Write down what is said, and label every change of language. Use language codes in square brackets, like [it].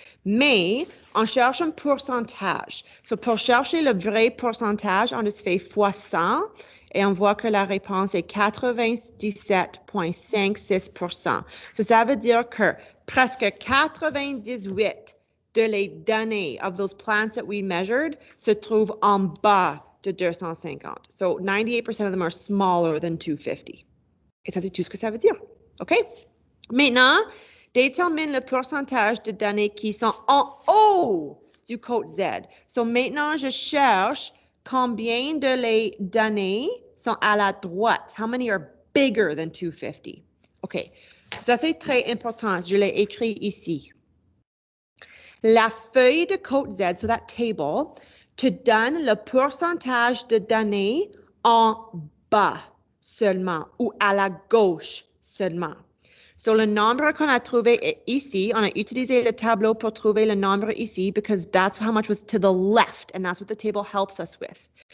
[fr] Mais on cherche un pourcentage. So pour chercher le vrai pourcentage, on le fait fois 100 et on voit que la réponse est 97.56%. So ça veut dire que presque 98 de les données [en] of those plants that we measured [fr] se trouvent en bas de 250. [en] So 98% of them are smaller than 250. [fr] Et ça, c'est tout ce que ça veut dire. OK? Maintenant, détermine le pourcentage de données qui sont en haut du code Z. So maintenant, je cherche combien de les données sont à la droite. [en] How many are bigger than 250? [fr] OK. Ça, c'est très important. Je l'ai écrit ici. La feuille de code Z, [en] so that table, [fr] te donne le pourcentage de données en bas seulement ou à la gauche seulement. So le nombre qu'on a trouvé est ici. On a utilisé le tableau pour trouver le nombre ici [en] because that's how much was to the left and that's what the table helps us with.